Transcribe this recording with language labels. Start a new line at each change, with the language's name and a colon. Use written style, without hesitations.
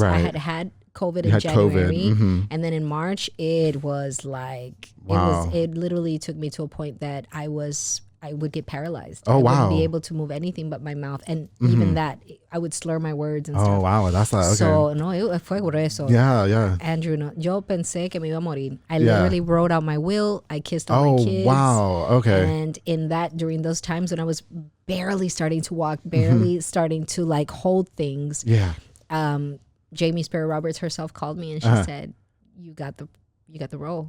English: Right. I had COVID in January. And then in March, it was like, it literally took me to a point that I would get paralyzed. Oh, I wow. wouldn't be able to move anything but my mouth. And even that, I would slur my words and stuff. Oh, wow. That's not okay. So, no, it
Spanish: fue grueso.
English: Yeah.
Spanish: Andrew, no, yo pensé que me iba a morir.
English: I literally wrote out my will. I kissed all my kids. Oh, wow. Okay. And during those times when I was barely starting to walk, barely starting to like hold things. Yeah. Jamie Sparrow Roberts herself called me and she said, you got the role.